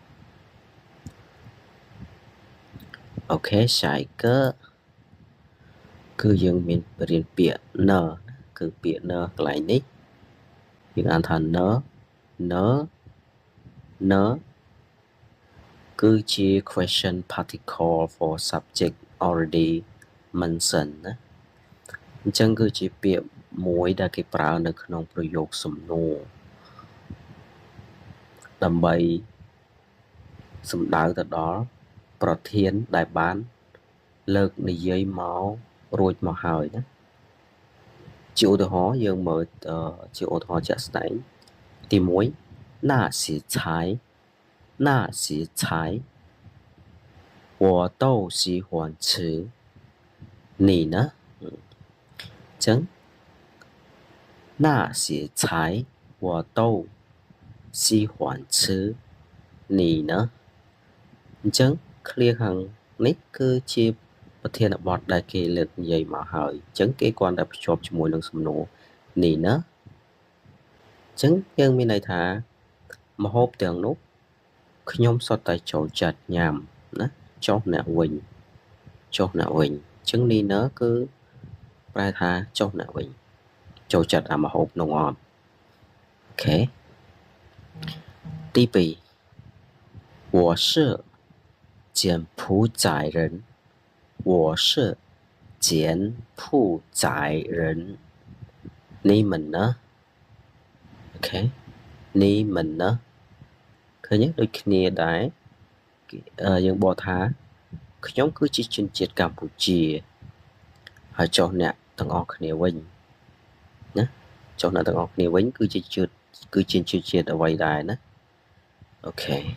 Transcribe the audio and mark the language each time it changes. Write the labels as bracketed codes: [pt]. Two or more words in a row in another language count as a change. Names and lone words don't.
[km] អូខេ [zh] 下一个 [km] គឺយើងមានរៀនពាក្យ n គឺពាក្យ n កន្លែងនេះយើងអានថា n គឺជា [en] question particle for subject already mentioned [km] ណាអញ្ចឹងគឺជាពាក្យមួយដែលគេប្រើនៅក្នុងប្រយោគសំណួរ ដើម្បីសំដៅទៅដល់ប្រធានដែលបានលើកនិយាយមករួចមកហើយណាជាឧទាហរណ៍យើងមើលជាឧទាហរណ៍ជាក់ស្ដែងទី1 那些 [zh] 菜我都喜欢吃你呢ចឹង那些菜我都喜欢吃你呢អ [km] ញ្ចឹង clear ខាងនេះគឺជាប្រធានបទដែលគេលើកនិយាយមកហើយអញ្ចឹងគេគ្រាន់តែភ្ជាប់ជាមួយនឹងសំណួរនេះណាអញ្ចឹងយើងមានន័យថាម្ហូបទាំងនោះខ្ញុំសុទ្ធតែចូលចិត្តញ៉ាំណាចុះអ្នកវិញអញ្ចឹងនេះណាគឺប្រែថាចុះអ្នកវិញចូលចិត្តអាម្ហូបនោះអត់អូខេ [zh] ទី 2我是柬埔寨人我是柬埔寨人你们呢 Okay 你们呢 [km] ឃើញដូចគ្នាដែរយើងបកថាខ្ញុំគឺជាជនជាតិកម្ពុជាហើយចុះអ្នកទាំងអស់គ្នាវិញណាចុះអ្នកទាំងអស់គ្នាវិញគឺជាជនជាតិអ្វីដែរណាអូខេ